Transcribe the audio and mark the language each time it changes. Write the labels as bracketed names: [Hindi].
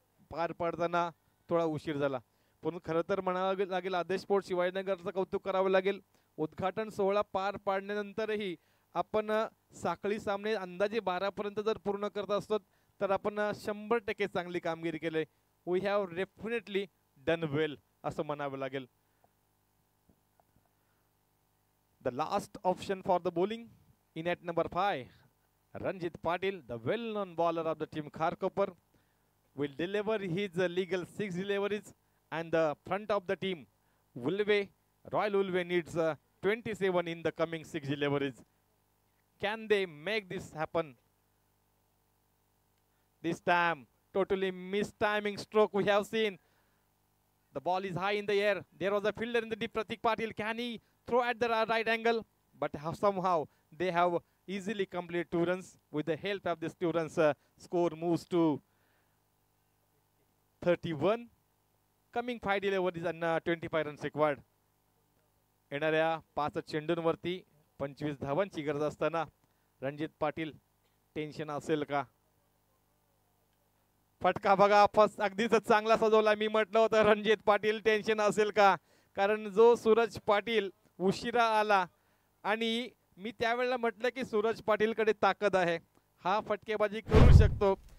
[Marathi] पार पाडताना थोडा उशीर झाला. पण खरं तर म्हणावं लागेल आदेश स्पोर्ट्स शिवाजीनगरचं कौतुक करावं लागेल. उद्घाटन सोहळा पार पाडल्यानंतरही आपण साखळी सामने अंदाजे 12 पर्यंत जर पूर्ण करत असतो तर आपण 100% चांगली कामगिरी केली. [English] we have definitely done well [Marathi] असं म्हणावं लागेल. [English] The last option for the bowling in at number 5, Ranjit Patil, the well-known bowler of the team Kharkopar, will deliver his legal 6 deliveries, and the front of the team, Ulve, Royal Ulve needs 27 in the coming 6 deliveries. Can they make this happen? This time, totally mistiming stroke we have seen. The ball is high in the air. There was a fielder in the deep, Pratik Patil. Can he throw at the right angle? But somehow they have easily completed 2 runs. With the help of these 2 runs, score moves to 31. Coming 5 deliveries and 25 runs required. [Marathi] येणाऱ्या 5 चेंडूंवरती 25 धावांची गरज असताना Ranjit Patil tension असेल का? फटका बघा अगदीच चांगला सजवला. मी म्हटलं होतं रणजित पाटील टेन्शन असेल का, कारण जो सूरज पाटील उशिरा आला आणि मी त्यावेळेला म्हटलं की सूरज पाटीलकडे ताकद आहे, हा फटकेबाजी करू शकतो.